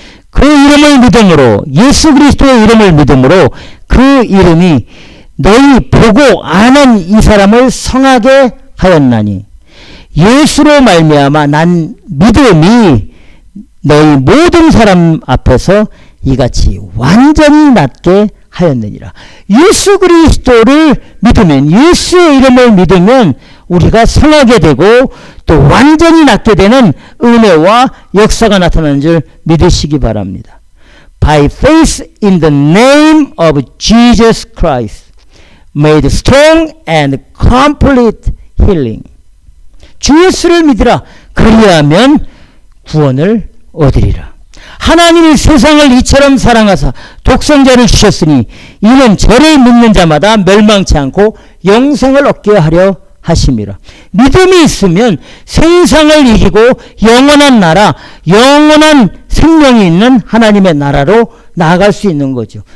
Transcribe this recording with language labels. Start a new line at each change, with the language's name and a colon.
Korean: 그 이름을 믿음으로 예수 그리스도의 이름을 믿음으로 그 이름이 너희 보고 아는 이 사람을 성하게 하였나니 예수로 말미암아 난 믿음이 너희 모든 사람 앞에서 이같이 완전히 낫게 하였느니라. 예수 그리스도를 믿으면 예수의 이름을 믿으면 우리가 성하게 되고 또 완전히 낫게 되는 은혜와 역사가 나타나는 줄 믿으시기 바랍니다.
English: By faith in the name of Jesus Christ made strong and complete healing.
Korean: 주 예수를 믿으라. 그리하면 구원을 얻으리라. 하나님이 세상을 이처럼 사랑하사 독생자를 주셨으니 이는 저를 믿는 자마다 멸망치 않고 영생을 얻게 하려 하심이라. 믿음이 있으면 세상을 이기고 영원한 나라, 영원한 생명이 있는 하나님의 나라로 나아갈 수 있는 거죠.